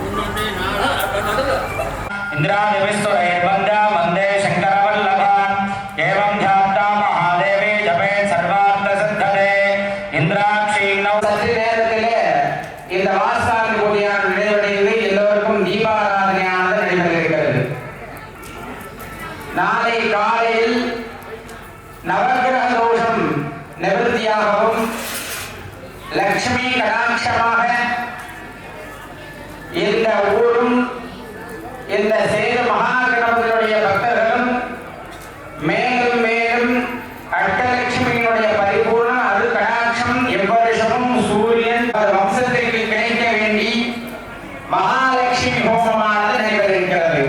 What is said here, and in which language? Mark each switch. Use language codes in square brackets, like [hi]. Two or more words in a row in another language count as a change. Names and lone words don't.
[sa] इंद्रादिविस्तुरे वन्द्या वन्दे शङ्करवल्लभान् एवं ध्यात्वा महादेवी जपेत् सर्वार्थसिद्धते इन्द्राक्षीणौ [ta] சற்று நேரத்திலே இந்த வாசஸ்தான பூஜையானது நிறைவடைந்து எல்லோருக்கும் தீபாராதனையானது நடைபெற இருக்கிறது. நாளை காலையில் நவக்கிரக தோஷம் நிவர்த்தியாகவும் லட்சுமி கடாட்சமாக இந்த ஊரும் இந்த சேது மகாகணபதியுடைய பக்தர்களும் மேலும் மேலும் அஷ்டலட்சுமியினுடைய பரிபூர்ண அரு கடாட்சம் எவ்வருஷமும் சூரியன் வம்சத்திற்கு கிடைக்க வேண்டி மகாலட்சுமி ஹோமமானது நடைபெறுகிறது.